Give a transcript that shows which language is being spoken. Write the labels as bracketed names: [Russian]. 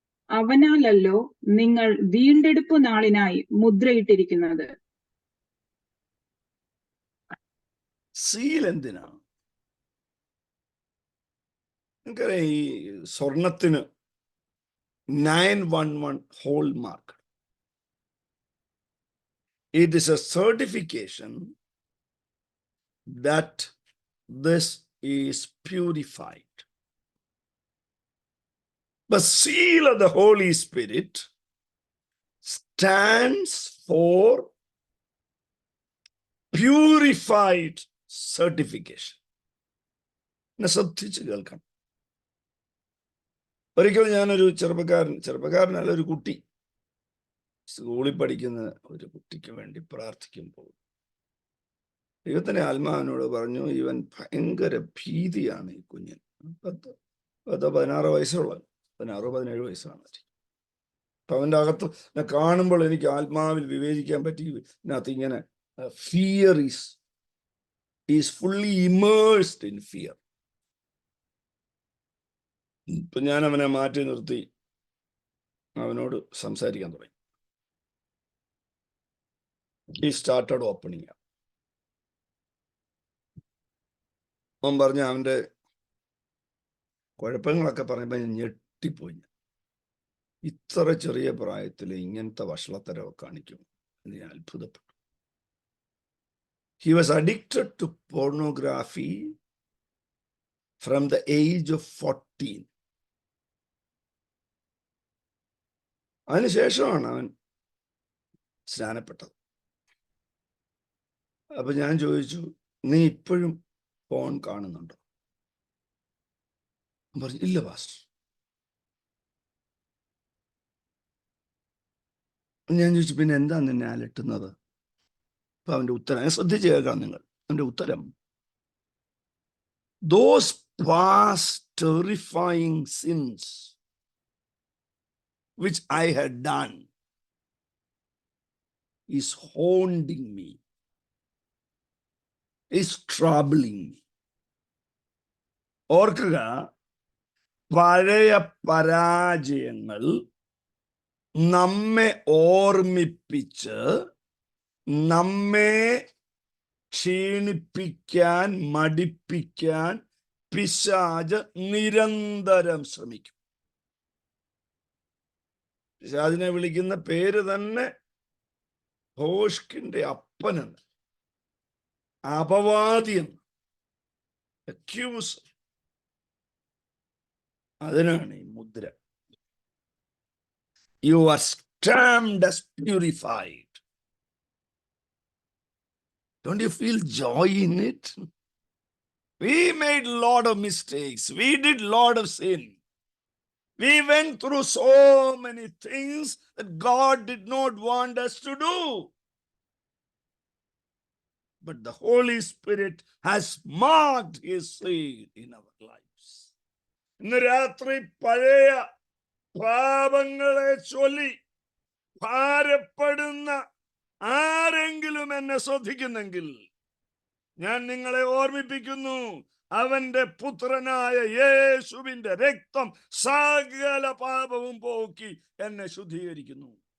[Malayalam] അവനാലല്ലോ നിങ്ങൾ വീണ്ടെടുപ്പ് നാളിനായി മുദ്രയിട്ടിരിക്കുന്നത്. സീൽ എന്തിനാണ്? നമുക്കറിയാം, ഈ സ്വർണത്തിന് 911 whole mark. [English] It is a certification that this is purified. The seal of the Holy Spirit stands for purified certification. [Malayalam] ശ്രദ്ധിച്ച് കേൾക്കണം. ഒരിക്കലും ഞാനൊരു ചെറുപ്പക്കാരനല്ല, ഒരു കുട്ടി, സ്കൂളിൽ പഠിക്കുന്ന ഒരു കുട്ടിക്ക് വേണ്ടി പ്രാർത്ഥിക്കുമ്പോൾ ദൈവത്തിന്റെ ആത്മാവിനോട് പറഞ്ഞു, ഇവൻ ഭയങ്കര ഭീതിയാണ് ഈ കുഞ്ഞിന്. 16 വയസ്സുള്ള 16-17 വയസ്സാണ്. അപ്പൊ അവൻ്റെ അകത്ത് കാണുമ്പോൾ എനിക്ക് ആത്മാവിൽ വിവേചിക്കാൻ പറ്റി. ഇതിനകത്ത് ഇങ്ങനെ [English] Fear is fully immersed in fear. [Malayalam] ഇപ്പൊ ഞാൻ അവനെ മാറ്റി നിർത്തി അവനോട് സംസാരിക്കാൻ തുടങ്ങി. [English] He started opening up. [Malayalam] അവൻ പറഞ്ഞ അവൻ്റെ കുഴപ്പങ്ങളൊക്കെ പറയുമ്പോൾ ഞാൻ ഞെട്ടിപ്പോയി. ഇത്ര ചെറിയ പ്രായത്തിൽ ഇങ്ങനത്തെ വഷളത്തരമൊക്കെ കാണിക്കും എന്ന് ഞാൻ അത്ഭുതപ്പെട്ടു. [English] He was addicted to pornography from the age of 14. [Malayalam] അതിനുശേഷമാണ് അവൻ സ്നാനപ്പെട്ടത്. അപ്പൊ ഞാൻ ചോദിച്ചു, നീ ഇപ്പോഴും ഫോൺ കാണുന്നുണ്ടോ? പറഞ്ഞു, ഇല്ല പാസ്റ്റർ. ഞാൻ ചോദിച്ചു, പിന്നെ എന്താ നിന്നെ അലട്ടുന്നത്? അപ്പൊ അവന്റെ ഉത്തരം ശ്രദ്ധിച്ച് കേൾക്കാം നിങ്ങൾ. അവന്റെ ഉത്തരം, [English] those past terrifying sins which I had done is haunting me, is troubling me. [Malayalam] ഓർക്കുക, പഴയ പരാജയങ്ങൾ നമ്മെ ഓർമ്മിപ്പിച്ച് നമ്മെ ക്ഷീണിപ്പിക്കാൻ, മടിപ്പിക്കാൻ പിശാച് നിരന്തരം ശ്രമിക്കും. പിശാചിനെ വിളിക്കുന്ന പേര് തന്നെ ഭോഷ്കിന്റെ അപ്പനെന്ന്, അപവാദിയെന്ന്, അക്യൂസർ. അതിനാണ് ഈ മുദ്ര. [English] You are stamped as purified. Don't you feel joy in it? We made a lot of mistakes. We did a lot of sin. We went through so many things that God did not want us to do. But the Holy Spirit has marked His seal in our lives. [Malayalam] ഇന്ന് രാത്രി പഴയ പാപങ്ങളെ ചൊല്ലി ഭാരപ്പെടുന്ന ആരെങ്കിലും എന്നെ ശ്രദ്ധിക്കുന്നെങ്കിൽ ഞാൻ നിങ്ങളെ ഓർമ്മിപ്പിക്കുന്നു, അവന്റെ പുത്രനായ യേശുവിന്റെ രക്തം സകല പാപവും പോക്കി എന്നെ ശുദ്ധീകരിക്കുന്നു.